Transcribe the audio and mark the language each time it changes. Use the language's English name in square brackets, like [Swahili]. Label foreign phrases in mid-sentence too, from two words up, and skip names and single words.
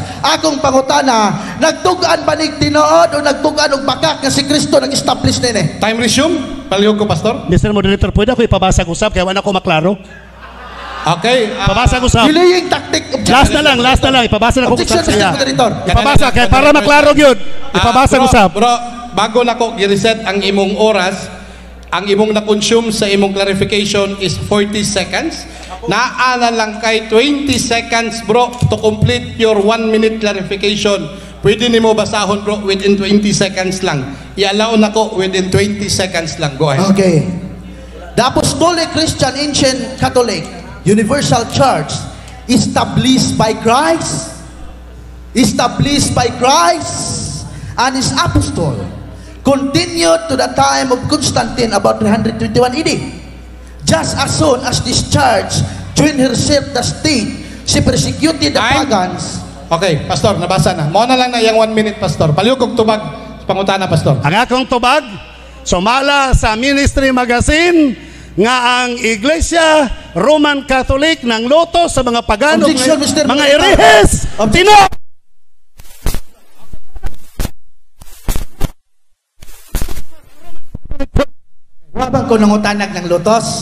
[Cebuano] Akong pangutana, nagtugan ba nig tinuod o nagtugan og bakak nga si Kristo nag-establish nini? [English] Time resume. [Cebuano] Palihog ko, Pastor. [English] Mr. Moderator, [Cebuano] pwede ako ipabasa ko usap kaya wala ko maklaro. Okay. Pabasa ko usap. [English] Delaying tactic. [Cebuano] Last na lang. Ipabasa na ko Objection, usap siya. [English] Mr. Moderator. [Cebuano] Ipabasa kaya para maklaro gyud. Ipabasa ko usap. Bro, bago na ko i-reset ang imong oras, ang imong na-consume sa imong [English] clarification is 40 seconds. [Cebuano] Naala lang kay 20 seconds, bro, [English] to complete your 1 minute clarification. [Cebuano] Pwede nimo basahon, bro, [English] within 20 seconds [Cebuano] lang. I-allow na ko [English] within 20 seconds [Cebuano] lang. [English] Go ahead. Okay. The Apostolic Christian Ancient Catholic Universal Church established by Christ and his apostol continued to the time of Constantine about 321 AD. Just as soon as this church joined herself the state, she persecuted the pagans. [Cebuano] Okay, Pastor, nabasa na. Mo na lang na yung 1 minute, Pastor. Palihog og tubag pangutana, Pastor. Ang akong tubag, sumala sa Ministry Magazine nga ang Iglesia Roman Catholic ng loto sa mga pagano, [English] Objection, Mr. [Cebuano] mga [English] Moderator. [Cebuano] erehes. Tino! Wabang ko nangutanag ng lutos.